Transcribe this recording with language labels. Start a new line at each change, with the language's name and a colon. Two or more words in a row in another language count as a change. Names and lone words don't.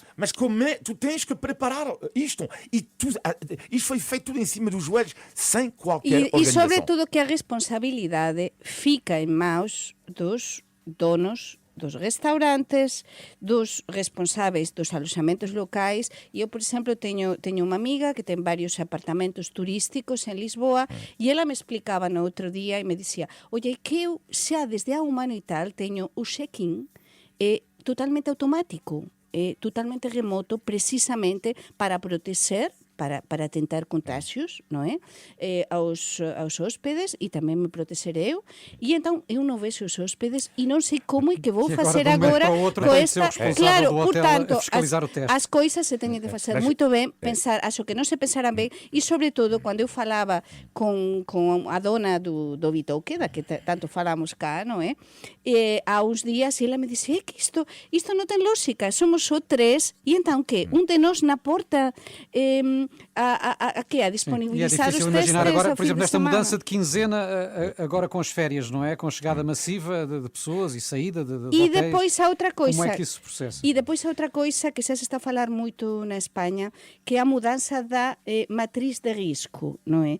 Portuguese: mas como é, tu tens que preparar isto. E isto foi feito tudo em cima dos joelhos, sem qualquer E organização. sobretudo que a responsabilidade fica em mãos dos donos dos restaurantes, dos responsáveis dos alojamentos locais.
Galician: E eu, por exemplo, teño unha amiga que ten varios apartamentos turísticos en Lisboa e ela me explicaba no outro día e me dicía, oye, que eu xa desde há un ano e tal teño o check-in totalmente automático, totalmente remoto, precisamente para proteger, para tentar contágios, non é? Aos hóspedes e tamén me proteger eu. E entón eu non vexo os hóspedes e non sei como é que vou E facer
Portuguese: agora, de agora um momento para o outro,
Galician: co
Portuguese: tem que ser o esta... responsável Claro, do hotel portanto, a fiscalizar o teste.
Galician: as coisas se teñen de facer
Portuguese: Mas-
Galician: moito ben, pensar, acho que non se pensaran ben, e sobre todo, cando eu falaba con a dona do Bitouque, da que tanto falamos cá, non é? Há uns días, e ela me dixía, que isto non ten lógica, somos só tres, e entón que? Un de nós na porta a que?
Portuguese: A E é disponibilizar os difícil testes imaginar agora, ao por fim exemplo, de nesta semana. mudança de quinzena, agora com as férias, não é? Com a chegada massiva de pessoas e saída de E hotéis. depois há outra coisa. Como é que isso se processa?
Galician: E depois há outra coisa que xa se está a falar moito na España, que é a mudança da matriz de risco, non é?